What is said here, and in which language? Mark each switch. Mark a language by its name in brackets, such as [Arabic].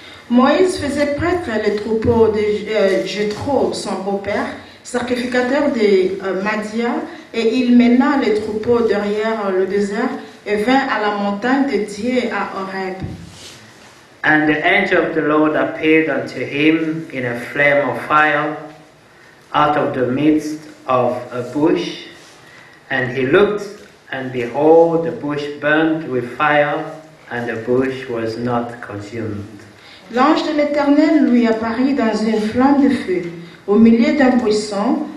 [French] Moïse faisait prêtre le troupeau de Jéthro, son beau-père, sacrificateur de Madia, et il mena les troupeaux derrière le désert et vint à la montagne de Dieu à Horeb. [English] And the angel of the Lord appeared unto him in a flame of fire out of the midst of a bush. And he looked, and behold, the bush burned with fire, and the bush was not consumed. [French] L'ange de l'Éternel lui apparut dans une flamme de feu, au milieu d'un buisson.